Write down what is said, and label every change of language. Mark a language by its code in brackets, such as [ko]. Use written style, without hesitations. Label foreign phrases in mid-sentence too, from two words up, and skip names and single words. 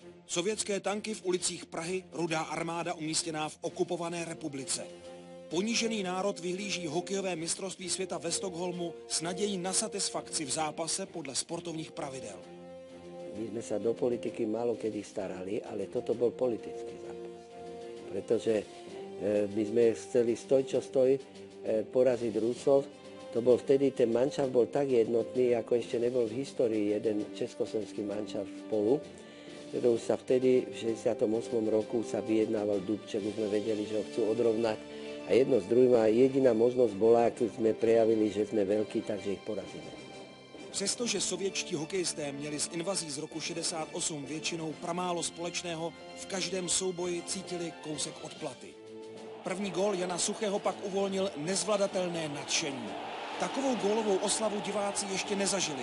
[cs] Sovětské tanky v ulicích Prahy, Rudá armáda umístěná v okupované republice. Ponížený národ vyhlíží hokejové mistrovství světa ve Stockholmu s nadějí na satisfakci v zápase podle sportovních pravidel. [sk] My sme sa do politiky málo kedy starali, ale toto bol politický zápas. Pretože my sme chceli stoj čo stoj poraziť Rusov. To bol vtedy, ten manšaft bol tak jednotný, ako ešte nebol v histórii jeden československý manšaft spolu. Už sa vtedy, v 68. roku, sa vyjednával Dubček, už sme vedeli, že ho chcú odrovnať. A jedno z druhým, a jediná možnosť bola, keď sme prejavili, že sme veľkí, takže ich porazíme. [cs] Přestože sovětští hokejisté měli s invazí z roku 68 většinou pramálo společného, v každém souboji cítili kousek odplaty. První gól Jana Suchého pak uvolnil nezvladatelné nadšení. Takovou gólovou oslavu diváci ještě nezažili.